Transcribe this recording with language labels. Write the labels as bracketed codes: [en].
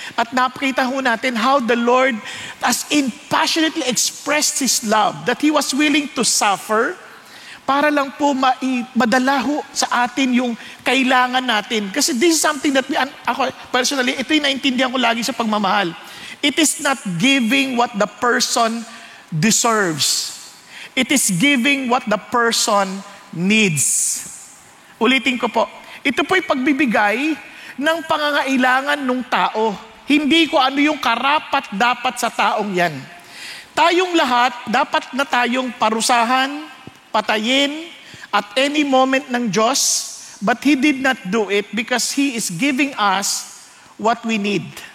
[tl] At napakita ho natin [en] how the Lord as in passionately expressed His love, that He was willing to suffer [tl] para lang po madala ho sa atin yung kailangan natin. Kasi [en] this is something that [tl] ako personally, ito yung naintindihan ko lagi sa pagmamahal. [en] It is not giving what the person deserves. It is giving what the person needs. [tl] Ulitin ko po. Ito po'y pagbibigay ng pangangailangan ng tao. Hindi ko ano yung karapat-dapat sa taong yan. Tayong lahat, dapat na tayong parusahan, patayin, [en] at any moment ng Diyos, but He did not do it because He is giving us what we need.